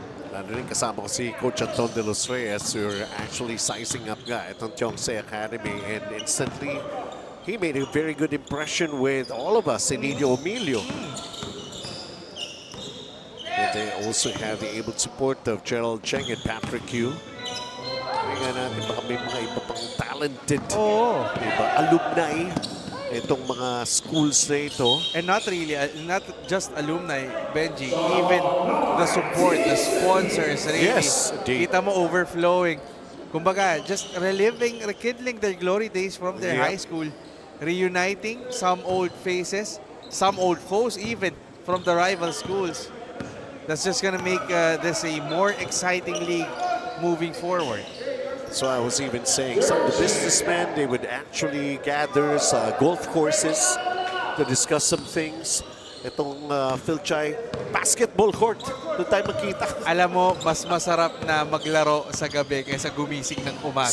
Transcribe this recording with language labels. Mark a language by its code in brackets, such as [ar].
[tl] Lalo rin kasama ko si [en] Coach Anton de los Reyes who are actually sizing up [tl] nga itong [en] Chongse Academy, and instantly he made a very good impression with all of us in Nino Emilio. And they also have the able support of Gerald Cheng and Patrick Yu. [tl] Kaya natin baka may mga iba pang talented alumni itong mga schools na ito. [en] And not really, not just alumni, Benji, even the support, the sponsors, really. Yes, indeed. [tl] Kita mo overflowing. [en] Kumbaga, just rekindling their glory days from their high school, reuniting some old faces, some old foes even from the rival schools. That's just gonna make this a more exciting league moving forward. So I was even saying some of the businessmen, they would actually gather sa golf courses to discuss some things. [tl] Itong Fil-Chi basketball court, doon tayo magkita. Alam mo, mas masarap na maglaro sa gabi kaysa gumising ng umaga.